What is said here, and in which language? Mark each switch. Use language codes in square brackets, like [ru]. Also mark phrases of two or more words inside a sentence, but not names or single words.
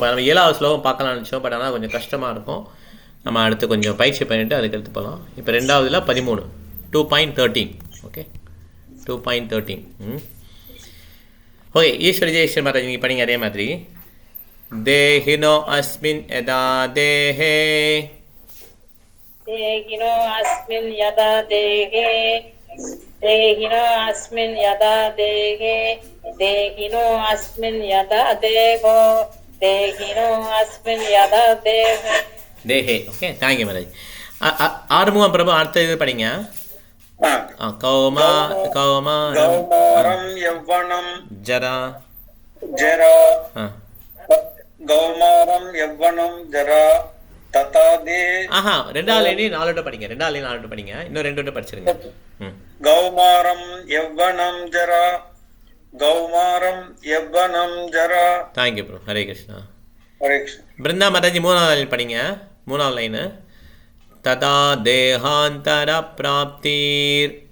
[ta] நம்ம 7வது ஸ்லோகம் பார்க்கலாம்னு நினச்சோம், பட் ஆனால் கொஞ்சம் கஷ்டமாக இருக்கும். நம்ம அடுத்து கொஞ்சம் பயிற்சி பண்ணிவிட்டு அதுக்கு எடுத்து போகலாம். இப்போ 2வதுல 13 2.13. ஓகே, 2.13. ஓகே, ஈஸ்வரி ஜெயஸ்வரி மாதாஜி நீங்கள் படிங்க அதே மாதிரி. [sa] देहिनो अस्मिन् यथा देहे देहिनो अस्मिन् यथा देहे देहिनो अस्मिन् यथा देहे देहिनो अस्मिन् यथा देहो देहिनो अस्मिन् यथा देहे தேஹே. [ta] ஓகே, தேங்க்யூ மாதாஜி. ஆறுமுகம் பிரபு அடுத்த இது படிங்க. [sa] कौमारं यौवनं ஜரா जरा कौमारं यौवनं जरा तथा ते. [ta] 2வது லைன் 4 படிங்க. 2வது லைன் 4 படிங்க. இன்னும் 2 படிச்சிருங்க. [sa] कौमारं यौवनं जरा कौमारं यौवनं जरा. [en] thank you bro, [sa] हरे कृष्णा. हरे कृष्णा. [ta] பிருந்தா மாதாஜி 3வது லைன் படிங்க. 3வது லைனு [sa] तथा देहान्तर प्राप्तिर्